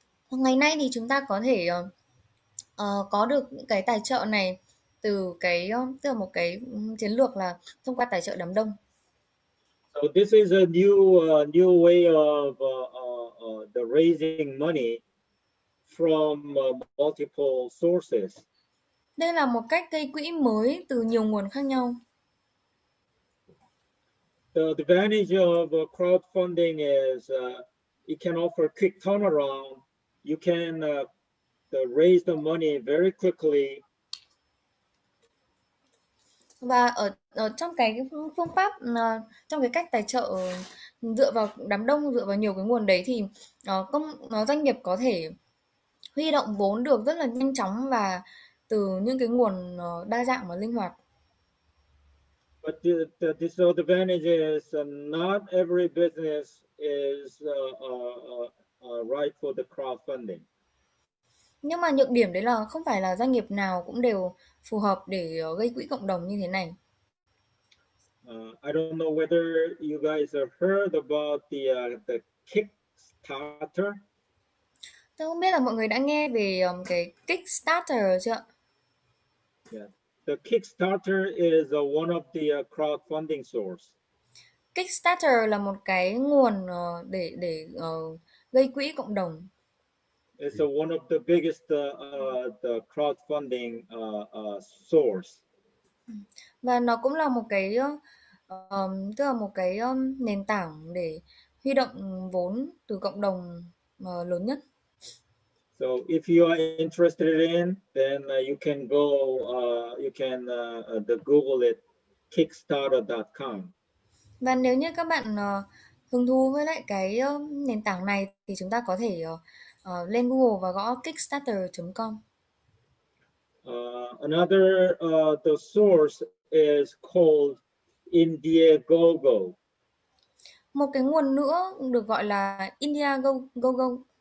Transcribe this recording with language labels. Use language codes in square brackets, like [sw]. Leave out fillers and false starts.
[vi] Ngày nay thì chúng ta có thể có được những cái tài trợ này từ tức là một cái chiến lược là thông qua tài trợ đám đông. [en] So this is a new way of the raising money from multiple sources. [vi] Đây là một cách gây quỹ mới từ nhiều nguồn khác nhau. [en] The advantage of crowdfunding is it can offer quick turnaround. You can raise the money very quickly. [vi] Và ở trong cái phương pháp trong cái cách tài trợ dựa vào đám đông, dựa vào nhiều cái nguồn đấy thì doanh nghiệp có thể huy động vốn được rất là nhanh chóng và từ những cái nguồn đa dạng và linh hoạt. [en] But the disadvantage is not every business is right for the crowdfunding. [vi] Nhưng mà nhược điểm đấy là không phải là doanh nghiệp nào cũng đều phù hợp để gây quỹ cộng đồng như thế này. [en] I don't know whether you guys have heard about the Kickstarter. [vi] Tôi không biết là mọi người đã nghe về cái Kickstarter chưa ạ? [en] Yeah, the Kickstarter is one of the crowdfunding source. [vi] Kickstarter là một cái nguồn để gây quỹ cộng đồng. [en] It's one of the biggest the crowdfunding source. [vi] Và nó cũng là một cái tức là một cái nền tảng để huy động vốn từ cộng đồng lớn nhất. [en] So if you are interested in, then you can go, you can Google it, kickstarter.com. [vi] Và nếu như các bạn hứng thú với lại cái nền tảng này thì chúng ta có thể lên Google và gõ kickstarter.com. [en] Another the source is called Indiegogo. [vi] Một cái nguồn nữa được gọi là Indiegogo.